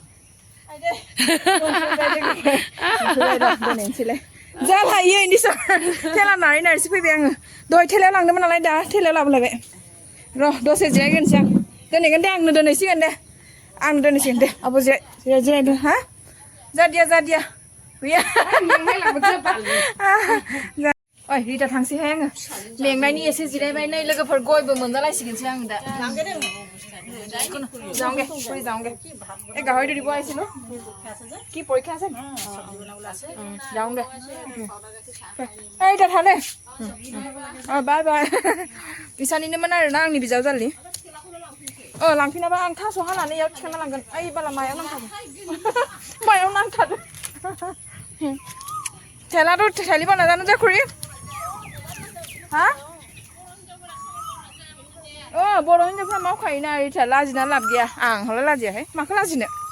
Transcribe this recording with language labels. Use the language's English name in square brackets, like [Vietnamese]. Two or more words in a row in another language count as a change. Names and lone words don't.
[Bodo] जाला इयो इनिसो थेला नारैसो फैबाय आङो दहाय थेलायाव लांदोंमोन नालाय दा थेलायाव लाबोलायबाय र' दसे जिरायग्रोनोसै आं दोनहैगोन दे आंनो दोनहैसिगोन दे आंनो दोनहैसिगोन दे आब' जिरायदो हा जादिया गैया ओइ रिता थांसैहाय आङो मेंनायनि एसे जिरायबाय नै लोगोफोर गयबो मोनजालायसिगोनसै आं दा [Assamese] যাওঁগে ফুৰি যাওঁগে এই গাহৰিটো দিব আহিছিলো কি পৰীক্ষা আছে যাওঁগে এই [Bodo] दा थादे बाय बाय बिसानिनोमोन आरोना आंनि बिजावजालि लांफिनाबा आं थास' हानानै इयाव थिखांना लांगोन ओइ बाला मायाव नांथारदों मायाव नांथारदों थेलाथ' थेलिबा नाजानो जे खुरि हा बर' हिन्जावफ्रा मावखायोना रिता लाजिना लाब गैया आं हले लाजियाहाय माखौ लाजिनो